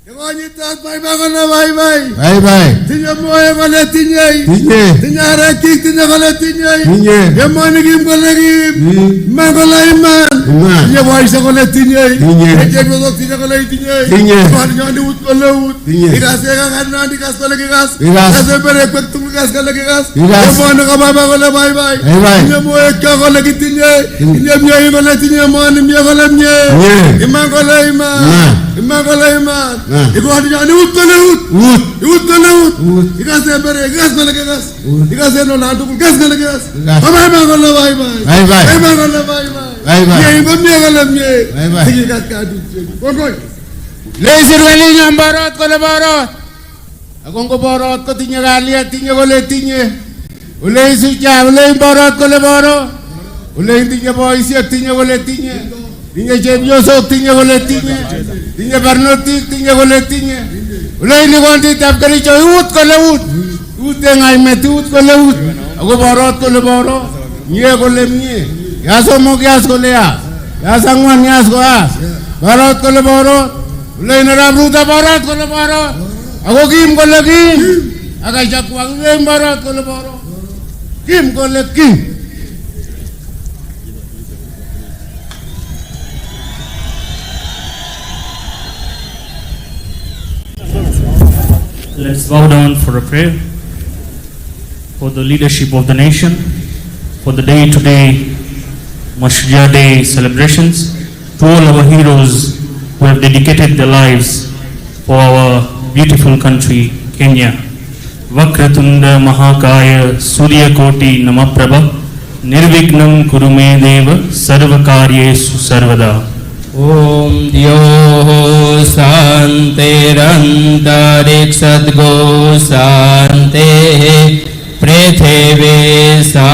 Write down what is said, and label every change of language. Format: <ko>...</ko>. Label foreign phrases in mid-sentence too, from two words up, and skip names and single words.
<kln>Konyitat bye bye kono bye bye. Bye bye. Tinye moye kono tinye. Tinye. Tinye rekik tinye kono tinye. Tinye. Yemoni kim kono kim. Man kono iman. Iman. Tinye boise kono tinye. Tinye. Eke bozok tinye kono tinye. Tinye. Kwani nyondi ut kono ut. Tinye. Ikas eka kanna dikas kono kikas. Ikas. Kase bere kwek tum kikas kono kikas. Ikas. Yemoni ko bye bye kono bye bye. Bye bye. Tinye moye kya kono kitinye. Tinye mye kono tinye moni mye kono mye. Iman kono iman. Iman kono iman. Ikwani nyondi ut kono ut. Ut kono ut. Ikas bere gas kono kikas. Ikas no nantu gas kono kikas. Bye bye kono bye bye. Bye bye. Bye bye kono bye bye. Bye bye. Mye kono mye kono mye. Bye bye. Tinye gas kadu. Konkoi. Leisir wali nyambarot ko leborot. Akong ko borot ko tinye galia tinye kole tinye. Ule isya ule borot ko leboro. Ule tinye boisya tinye kole tinye. Tinye chepyosok tinye kole tinye. Tinye barnotik tinye kole tinye. Ule ni konti tap Kericho ut ko le ut. Ut ngai met ut ko le ut. Ako borot ko leboro. Nye kole mye. Ya somok yas ko le ya. Ya sangwan yas ko as. Borot ko leboro. Ule na Ruto borot ko leboro. Ako kim ko le kim. Aga jakwa ule borot ko leboro. Kim ko le kim.</kln> <en>Let's bow down for a prayer for the leadership of the nation, for the day today, Mashujaa Day celebrations, to all our heroes who have dedicated their lives for our beautiful country, Kenya.</en> <sa>Vakratunda Mahakaya Suryakoti Namaprabha Nirvignam Kurume Deva Sarvakaryesu Sarvada. Om Dyo Santirantariksatgo Sante Prithve</sa>